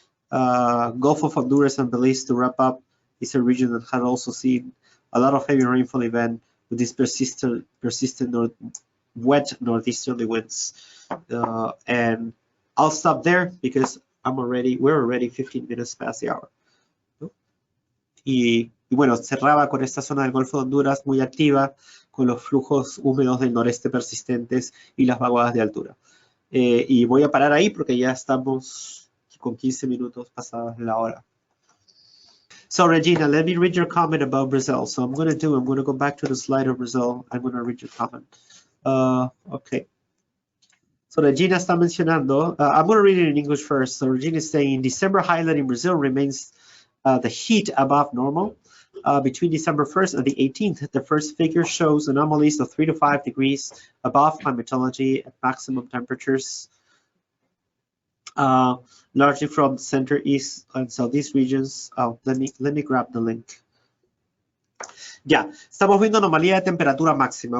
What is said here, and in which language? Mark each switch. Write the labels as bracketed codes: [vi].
[en] Gulf of Honduras and Belize, to wrap up, is a region that had also seen a lot of heavy rainfall event with these persistent wet northeasterly winds. And I'll stop there because we're already 15 minutes past the hour. [es] ¿No? Y bueno, cerraba con esta zona del Golfo de Honduras muy activa, con los flujos húmedos del noreste persistentes y las vaguadas de altura. Y voy a parar ahí porque ya estamos con 15 minutos pasadas la hora. [en] So Regina, let me read your comment about Brazil. So I'm going to go back to the slide of Brazil. I'm going to read your comment. Okay. So Regina está mencionando, I'm going to read it in English first. So Regina is saying, December highlight in Brazil remains the heat above normal. Between December 1st and the 18th, the first figure shows anomalies of 3 to 5 degrees above climatology at maximum temperatures. Largely from the center, east, and southeast regions. Let me grab the link. [es] Ya, estamos viendo anomalía de temperatura máxima.